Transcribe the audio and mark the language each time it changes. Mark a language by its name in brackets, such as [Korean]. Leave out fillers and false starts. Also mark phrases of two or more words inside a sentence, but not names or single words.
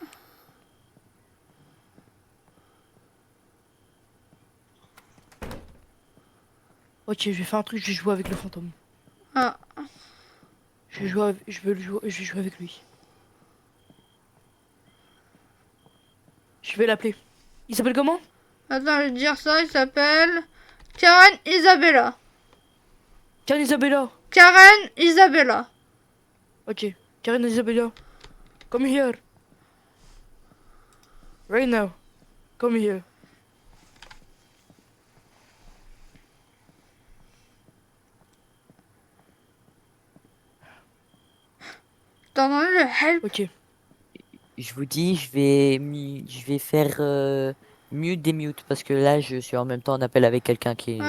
[French] Ok, je vais faire un truc, je vais jouer avec le fantôme. Ah. Je vais jouer, je veux le jouer, je vais jouer avec lui. Je vais l'appeler. Il s'appelle comment? Attends, je vais te dire ça, il s'appelle Karen Isabella. Karen Isabella. Karen Isabella. Ok. Karen Isabella. [English] Come here. Right now. Come here. [French] T'as entendu le help? Ok. Je vous dis, je vais faire mute des mute parce que là, je suis en même temps en appel avec quelqu'un qui est.